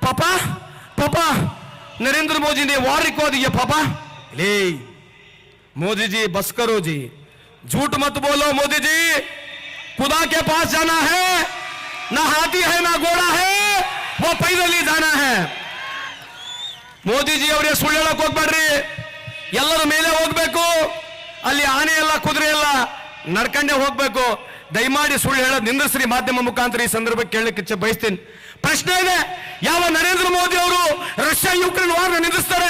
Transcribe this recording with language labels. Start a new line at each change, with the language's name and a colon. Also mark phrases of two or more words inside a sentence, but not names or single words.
Hindi: पापा पापा नरेंद्र मोदी ने वार लिखवा दी है पापा। ले मोदी जी बस करो जी, झूठ मत बोलो मोदी जी, खुदा के पास जाना है, ना हाथी है ना घोड़ा है, वो पैदल ही जाना है।
Kannada: ಮೋದಿ ಜಿ ಅವರೇ ಸುಳ್ಳು ಹೇಳಕ್ ಹೋಗ್ಬೇಡ್ರಿ, ಎಲ್ಲರ ಮೇಲೆ ಹೋಗ್ಬೇಕು, ಅಲ್ಲಿ ಆನೆ ಎಲ್ಲ ಕುದುರೆ ಎಲ್ಲ ನಡ್ಕಂಡೇ ಹೋಗ್ಬೇಕು, ದಯಮಾಡಿ ಸುಳ್ಳು ಹೇಳೋದು ನಿಂದಿಸ್ರಿ. ಮಾಧ್ಯಮ ಮುಖಾಂತರ ಈ ಸಂದರ್ಭಕ್ಕೆ ಕೇಳಲಿಕ್ಕೆ ಬಯಸ್ತೀನಿ. ಪ್ರಶ್ನೆ ಇದೆ, ಯಾವ ನರೇಂದ್ರ ಮೋದಿ ಅವರು ರಷ್ಯಾ ಯುಕ್ರೇನ್ ವಾರ್ ನಿಂದಿಸ್ತಾರೆ?